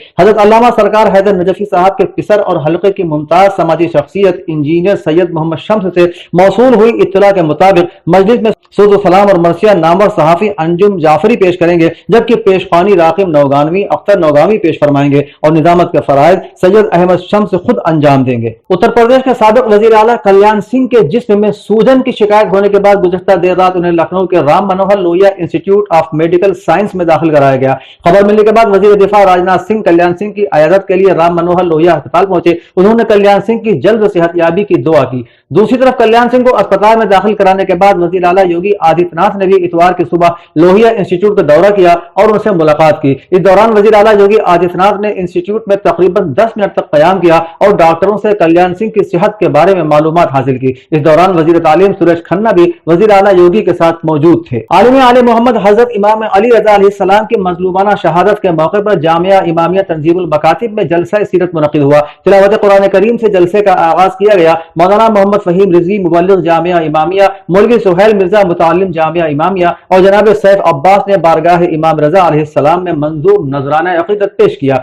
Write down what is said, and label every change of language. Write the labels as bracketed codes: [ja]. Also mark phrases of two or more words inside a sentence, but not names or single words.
[ur] حضرت علامہ سرکار حیدر نجفی صاحب کے پسر اور حلقے کی ممتاز سماجی شخصیت انجینئر سید محمد شمس سے موصول ہوئی اطلاع کے مطابق مجلس میں سعود و سلام اور مرثیہ نامور صحافی انجم جعفری پیش کریں گے، جبکہ پیشخوانی راقم نوگانوی اختر نوگامی پیش فرمائیں گے اور نظامت کے فرائض سید احمد شمس خود انجام دیں گے۔ اتر پردیش کے سابق وزیر اعلیٰ کلیان سنگھ کے جسم میں سوجن کی شکایت ہونے کے بعد گزشتہ دیر رات انہیں لکھنؤ کے رام منوہر لوہیا انسٹیٹیوٹ آف میڈیکل سائنس میں داخل کرایا گیا۔ خبر ملنے کے بعد وزیر دفاع راجناتھ سنگھ کلیان سنگھ کی عیادت کے لیے رام منوہر لوہیا ہسپتال پہنچے۔ انہوں نے کلیان سنگھ کی جلد صحت یابی کی دعا کی۔ دوسری طرف کلیان سنگھ کو اسپتال میں داخل کرانے کے بعد وزیر اعلیٰ یوگی آدتیہ ناتھ نے بھی اتوار کی صبح لوہیا انسٹیٹیوٹ کا دورہ کیا اور ان سے ملاقات کی۔ اس دوران وزیر اعلیٰ یوگی آدتیہ ناتھ نے انسٹیٹیوٹ میں تقریباً 10 منٹ تک قیام کیا اور ڈاکٹروں سے کلیان سنگھ کی صحت کے بارے میں معلومات حاصل کی۔ اس دوران وزیر تعلیم سریش کھنہ بھی وزیر اعلیٰ یوگی کے ساتھ موجود تھے. عالم آل محمد حضرت امام علی رضا علیہ السلام کی مظلومانہ شہادت کے موقع پر جامعہ امامیہ تنظیم المکاتب میں جلسہ سیرت منعقد ہوا. تلاوت قرآن کریم سے جلسے کا آغاز کیا گیا۔ مولانا محمد فہیم رضوی مبلغ جامعہ امامیہ، مولوی سہیل مرزا متعلم جامعہ امامیہ اور جناب سیف عباس نے بارگاہ امام رضا علیہ السلام میں منظور نذرانہ عقیدت پیش کیا.